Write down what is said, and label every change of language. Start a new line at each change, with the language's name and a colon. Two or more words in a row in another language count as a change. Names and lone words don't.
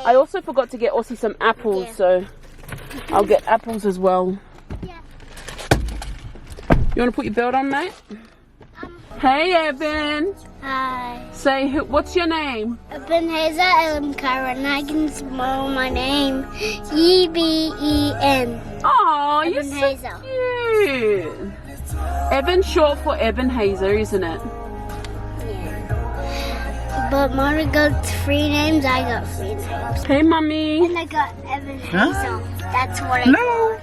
English: I also forgot to get Aussie some apples, yeah. So I'll get apples as well. Yeah. You want to put your belt on, mate? Hey, Eben. Hi. Say, what's your name? Ebenezer Elimkara, and I can spell my name. E-B-E-N. Oh, you're so cute. Eben, short for Ebenezer, isn't it? Yeah. But Mari got 3 names, I got 3 names. Hey, mommy. And I got Evan Hazel. That's what I got.